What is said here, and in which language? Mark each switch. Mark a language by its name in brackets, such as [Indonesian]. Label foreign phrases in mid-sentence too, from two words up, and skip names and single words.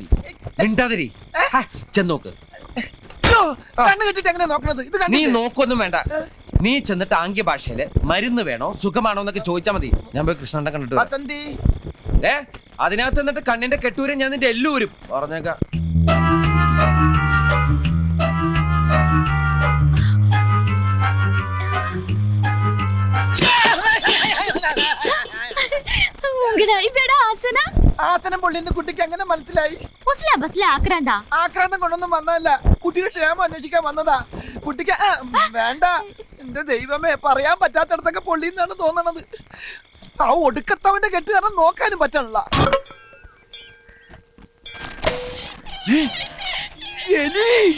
[Malayalam] മിണ്ടാതിരി, ചെന്നോക്ക്. കണ്ണ് കെട്ടിട്ട് എങ്ങനെ നോക്കണത്? ഇത് നീ നോക്കൊന്നും വേണ്ട. നീ ചെന്നിട്ട് ആംഗ്യ ഭാഷയില് മരുന്ന് വേണോ സുഖമാണോ എന്നൊക്കെ ചോദിച്ചാ മതി. ഞാൻ പോയി കൃഷ്ണന്റെ കണ്ടിട്ട് വരാം. ബസന്തി, അതിനകത്ത് എന്നിട്ട് കണ്ണിന്റെ കെട്ടൂരും ഞാൻ നിന്റെ എല്ലൂരും പറഞ്ഞേക്കാം. ఉంగడాయి బెడ ఆసన ആസനം പൊള്ളിന്ന് കുട്ടിക്ക് എങ്ങനെ മനസ്സിലായി? ఉస్లా బస్లా ఆక్రాందా ആക്രാന്തം കൊണ്ടൊന്നും വന്നതല്ല, കുട്ടിയുടെ ക്ഷേമം അന്വേഷിക്കാൻ വന്നതാ. കുട്ടിക്ക് വേണ്ട. എന്റെ ദൈവമേ, പറയാൻ പറ്റാത്തടത്തൊക്കെ പൊള്ളിന്നാണ് തോന്നണത്. ആ ഒടുക്കത്തവന്റെ കെട്ട് കാരണം നോക്കാനും പറ്റണല്ല. എലി!